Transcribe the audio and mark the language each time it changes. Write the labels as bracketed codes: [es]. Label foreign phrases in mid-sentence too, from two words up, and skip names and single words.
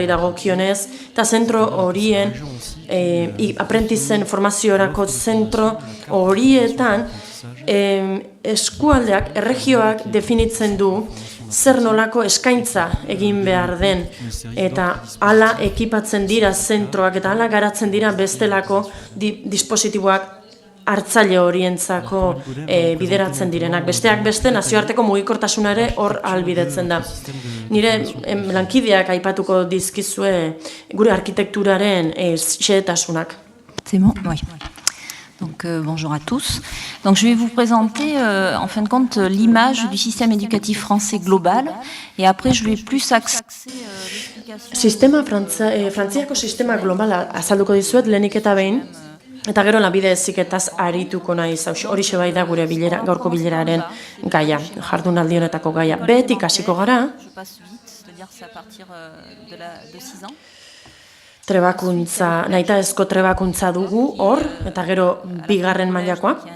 [eu] dagokionez, eta zentro horien, aprendizen formaziorako zentro horietan, eskualdeak, erregioak definitzen du zer nolako eskaintza egin behar den, eta hala ekipatzen dira zentroak, eta hala garatzen dira bestelako dispositiboak hartzaile horientzako bideratzen direnak. Besteak beste nazioarteko mugikortasuna ere hor ahalbidetzen da. Nire lankideak aipatuko dizkizue gure arkitekturaren xehetasunak. [fr] C'est bon? Oui. Donc bonjour à tous. Donc je vais vous présenter en fin de compte l'image du système éducatif français global et après je vais plus axer [eu] Frantziako sistema globala azalduko dizuet lehenik eta behin. Eta gero lanbide heziketaz arituko naiz, horixe bai da gure gaurko bileraren gaia, jardunaldi honetako gaia. Behetik hasiko gara, trebakuntza, nahitaezko trebakuntza dugu hor, eta gero bigarren mailakoa.